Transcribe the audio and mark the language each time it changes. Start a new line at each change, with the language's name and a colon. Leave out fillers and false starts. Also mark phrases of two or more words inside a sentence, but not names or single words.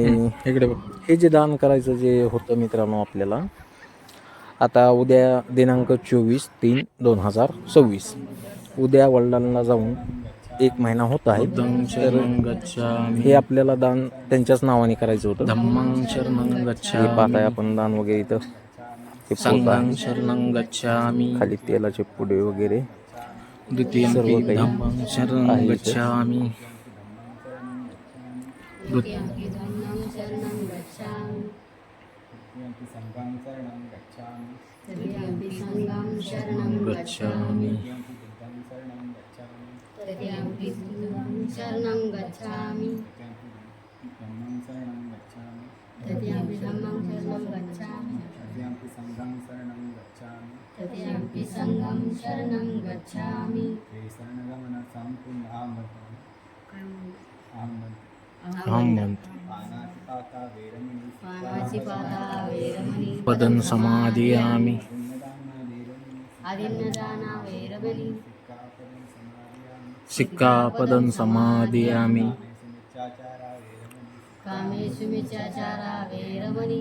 Marathi: इकडे बघ. हे जे दान करायचं जे होतं मित्रांनो आपल्याला, आता उद्या दिनांक 24/3/2026 उद्या वडिलांना जाऊन 1 महिना होत आहे. तर हे आपल्याला दान त्यांच्याच नावाने करायचं होतं.
Pali: धम्मं शरणं
Marathi: हे
Pali: गच्छामि.
Marathi: पाहत आहे आपण दान वगैरे इथं. हे पोत
Pali: संघं
Marathi: आहे,
Pali: शरणं गच्छामि.
Marathi: खाली तेलाचे पुडे वगैरे
Pali: द्वितीयं
Marathi: सर्व काही
Pali: धम्मं शरणं
Marathi: आहे इथे.
Pali: गच्छामि. द्वितीयंपि धम्मं शरणं गच्छामि. तृतीयंपि संघं शरणं गच्छामि. तृतीयंपि बुद्धं शरणं गच्छामि. तृतीयंपि धम्मं शरणं गच्छामि. तृतीयंपि संघं शरणं गच्छामि.
Marathi: अहं म्हणतो.
Pali: पानातिपाता वैरमणि. पदं समादियामि. आदिन्नदाना वैरमणि. सिक्कापदं समादियामि. कामेषु मिच्छाचारा वैरमणि.